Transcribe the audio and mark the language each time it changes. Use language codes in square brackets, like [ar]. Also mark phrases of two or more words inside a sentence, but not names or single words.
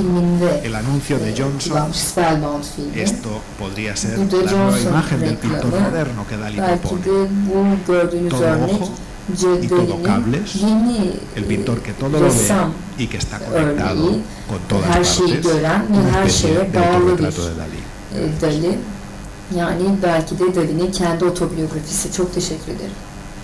[es] El anuncio de Johnson, esto podría ser la nueva imagen del pintor moderno que Dalí propone. Todo ojo y todo cables, el pintor que todo lo ve y que está conectado con todas partes, una especie de autorretrato de Dalí. [tr] Yani belki de Dali'nin kendi otobiyografisi. Çok teşekkür ederim.